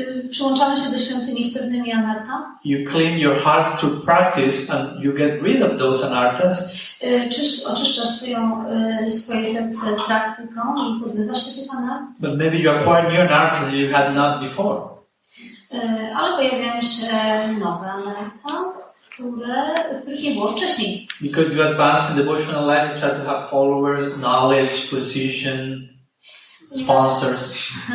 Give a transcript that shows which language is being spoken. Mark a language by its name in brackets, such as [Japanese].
[Polish] Przyłączamy się do świątyni z pewnymi anartha. [English] You clean your heart through practice and you get rid of those anarthas. [Polish] Oczyszczasz swoje serce praktyką i pozbywasz się tych anarth. [English] But maybe you acquire new anarthas you had not before. [Polish] Ale pojawiają się nowe anartha, których nie było wcześniej. [English] Because you advance in devotional life, you try to have followers, knowledge, position, sponsors.